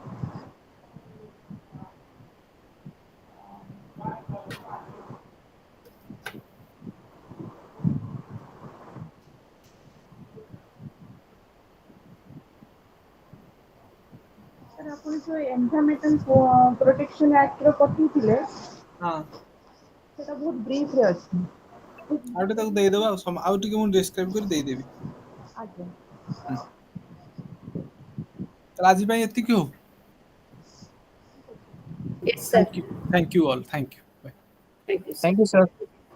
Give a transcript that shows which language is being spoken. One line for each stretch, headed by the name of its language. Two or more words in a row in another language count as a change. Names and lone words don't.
Odia: ସାର୍ ଆପଣ ଯୋଉ ଏନଭାୟରମେଣ୍ଟାଲ ପ୍ରୋଟେକ୍ସନ ଆକ୍ଟର ପଠେଇଥିଲେ, ହଁ, ସେଟା ବହୁତ ବ୍ରିଫରେ ଅଛି। ଆଉ ଟିକେ ତାକୁ ଦେଇଦବା, ଆଉ ଟିକେ ମୁଁ ଡେସକ୍ରାଇବ କରି ଦେଇଦେବି। ଆଜ୍ଞା। ତାହେଲେ ଆଜି ପାଇଁ ଏତିକି ହଉ।
English: Yes, sir. thank you all, thank you, Thank you, sir. thank you sir.